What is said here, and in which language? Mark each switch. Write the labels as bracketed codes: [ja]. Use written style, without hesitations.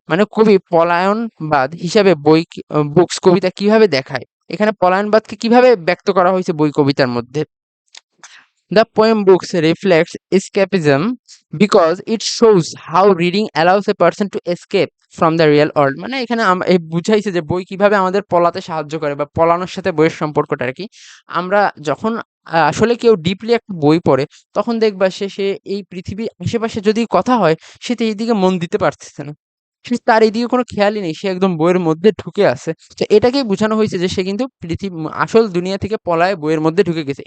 [bn] মানে কবি পলায়নবাদ হিসাবে বুকস কবিতা কিভাবে দেখায়? এখানে পলায়নবাদকে কিভাবে ব্যক্ত করা হয়েছে বই কবিতার মধ্যে? [en] The poem books reflects escapism because it shows how reading allows a person to escape from the real world. [bn] মানে এখানে এই বুঝাইছে যে বই কিভাবে আমাদের পলাতে সাহায্য করে, বা পলানোর সাথে বইয়ের সম্পর্কটা আর কি। আমরা যখন আসলে কেউ ডিপলি একটা বই পড়ে, তখন দেখবা সে এই পৃথিবীর আশেপাশে যদি কথা হয়, সে তো এইদিকে মন দিতে পারতেছে না। তার এদিকে কোনো খেয়ালই নেই। সে একদম বইয়ের মধ্যে ঢুকে আছে। তো এটাকেই বোঝানো হয়েছে যে সে কিন্তু আসল দুনিয়া থেকে পলায় বইয়ের মধ্যে ঢুকে গেছে।